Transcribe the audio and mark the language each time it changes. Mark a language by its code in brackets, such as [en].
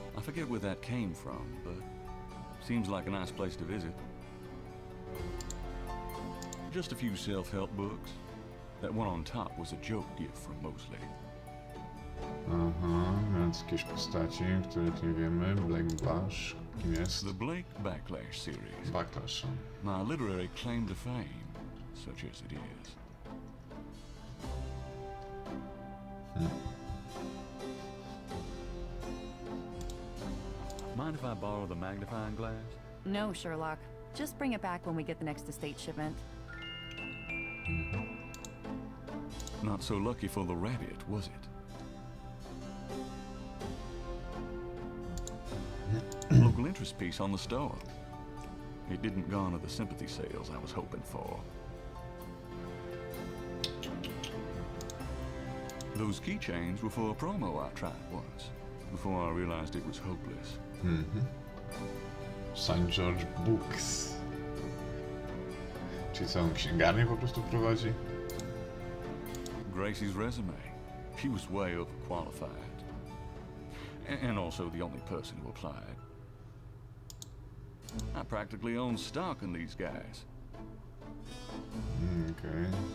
[en] forget where that came from, but seems like a nice place to visit. Just a few self-help books. That one on top was a joke gift from Mosley. [pl] Aha, więc jakieś postaci, których nie wiemy. Blake Bash, kim jest? [en] The Blake Backlash series. Backlash. My literary claim to fame, such as it is. Mind if I borrow the magnifying glass? No, Sherlock. Just bring it back when we get the next estate shipment. Not so lucky for the rabbit, was it? Local interest piece on the store. It didn't garner the sympathy sales I was hoping for. Those keychains were for a promo I tried once, before I realized it was hopeless. St. George Books. [pl] Czyli całą księgarnię po prostu prowadzi? [en] Gracie's resume. She was way overqualified. And also the only person who applied. I practically own stock in these guys. [pl] Okej.